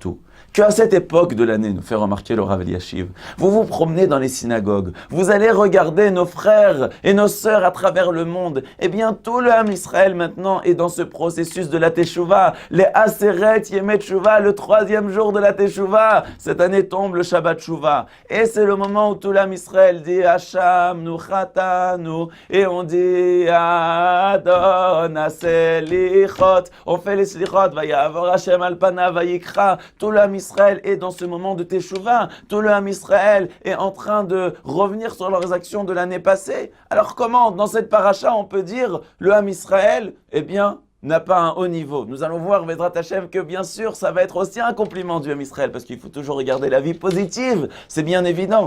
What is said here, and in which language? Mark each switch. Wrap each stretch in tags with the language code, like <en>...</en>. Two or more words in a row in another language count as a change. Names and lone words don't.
<fr>Surtout qu'à cette époque de l'année, nous fait remarquer le Rav Eliashiv, vous vous promenez dans les synagogues, vous allez regarder nos frères et nos sœurs à travers le monde, eh bien tout le</fr> <he>עם ישראל</he> <fr>maintenant est dans ce processus de la Teshuvah, les</fr> <he>עשרת ימי תשובה,</he> <fr>le 3e jour de la Teshuvah. Cette année tombe le</fr> <he>שבת תשובה,</he> <fr>et c'est le moment où tout le</fr> <he>עם ישראל</he> <fr>dit</fr> <he>אשמנו חטאנו,</he> <fr>et on dit</fr> <he>אדון הסליחות,</he> <fr>on fait les slichot,</fr> <he>ויעבור השם על פניו ויקרא.</he> <fr>Tout le</fr> <he>עם ישראל</he> <fr>est dans ce moment de Teshuvah. Tout le</fr> <he>עם ישראל</he> <fr>est en train de revenir sur leurs actions de l'année passée. Alors comment, dans cette paracha, on peut dire le</fr> <he>עם ישראל,</he> <fr>eh bien, n'a pas un haut niveau. Nous allons voir,</fr> <he>בעזרת השם,</he> <fr>que bien sûr, ça va être aussi un compliment du</fr> <he>עם ישראל,</he> <fr>parce qu'il faut toujours regarder la vie positive, c'est bien évident.</fr>